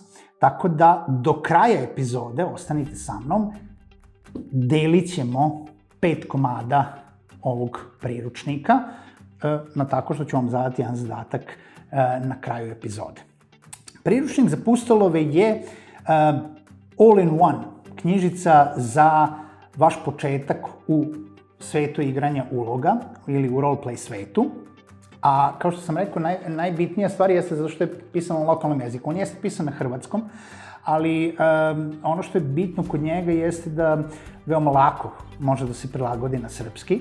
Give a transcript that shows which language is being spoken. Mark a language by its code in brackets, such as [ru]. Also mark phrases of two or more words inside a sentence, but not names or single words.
[sr] Tako da do kraja epizode, ostanite sa mnom, delit ćemo 5 komada ovog priručnika, tako što ću vam zadati jedan zadatak na kraju epizode. Priručnik za pustolove je all-in-one knjižica za vaš početak u svetu igranja uloga ili u roleplay svetu. A kao što sam rekao, najbitnija stvar jeste zato što je pisan na lokalnom jeziku. On jeste pisan na hrvatskom, ali ono što je bitno kod njega jeste da veoma lako može da se prilagodi na srpski.